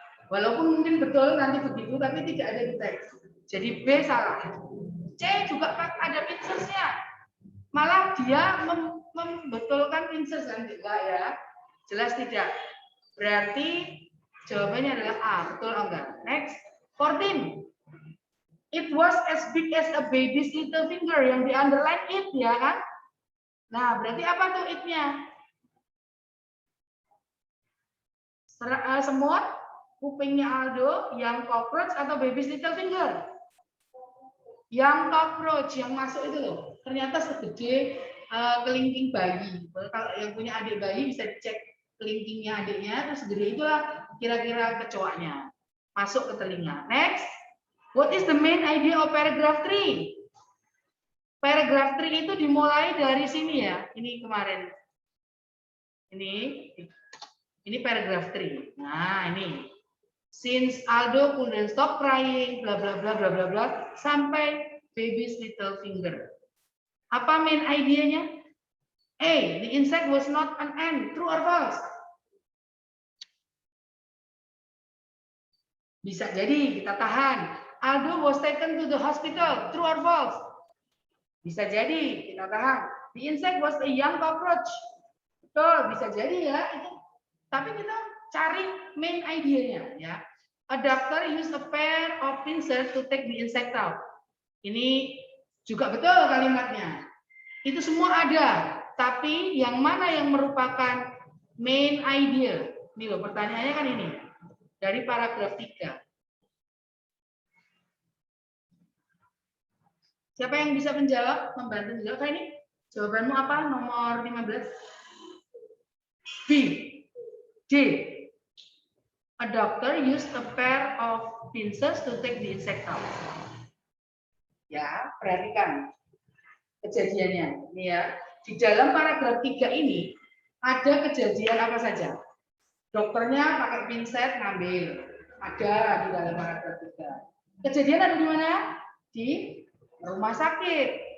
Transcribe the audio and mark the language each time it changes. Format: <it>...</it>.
<id>Walaupun mungkin betul nanti begitu, tapi tidak ada di teks. Jadi B salah. C juga ada pincersnya. Malah dia membetulkan pincers kan enggak ya? Jelas tidak. Berarti jawabannya adalah A. Betul enggak?</id> <en>Next.</en> <id>14.</id> <en>It was as big as a baby's little finger.</en> <id>Yang di underline it ya kan? Nah, berarti apa tuh it-nya? Semua kupingnya Aldo yang cockroach atau</id> <en>baby's little finger?</en> <id>Yang cockroach yang masuk itu loh. Ternyata segede kelingking bayi. Kalau yang punya adik bayi bisa dicek kelingkingnya adiknya, terus segede itulah kira-kira kecoaknya masuk ke telinga.</id> <en>Next, what is the main idea of paragraph 3?</en> <id>Paragraph 3 itu dimulai dari sini ya. Ini kemarin. Ini paragraph 3. Nah, ini.</id> <en>Since Aldo couldn't stop crying, bla bla bla bla bla bla,</en> <id>sampai</id> <en>baby's little finger.</en> <id>Apa main idenya? A.</id> <en>The insect was not an ant. True or false?</en> <id>Bisa jadi kita tahan.</id> <en>Aldo was taken to the hospital. True or false?</en> <id>Bisa jadi kita tahan.</id> <en>The insect was a young cockroach.</en> <id>Betul, bisa jadi ya. Itu. Tapi kita cari main idenya ya.</id> <en>A doctor used a pair of pincers to take the insect out.</en> <id>Ini juga betul kalimatnya. Itu semua ada. Tapi yang mana yang merupakan main idea? Ini loh pertanyaannya kan ini. Dari paragraf 3. Siapa yang bisa menjawab? Membantu menjawab ini? Jawabanmu apa? Nomor 15. B. D.</id> <en>A doctor used a pair of pincers to take the insect out.</en> <id>Ya, perhatikan kejadiannya. Ini ya. Di dalam paragraf 3 ini ada kejadian apa saja? Dokternya pakai pinset ngambil. Ada di dalam paragraf 3. Kejadian ada di mana? Di rumah sakit.</id>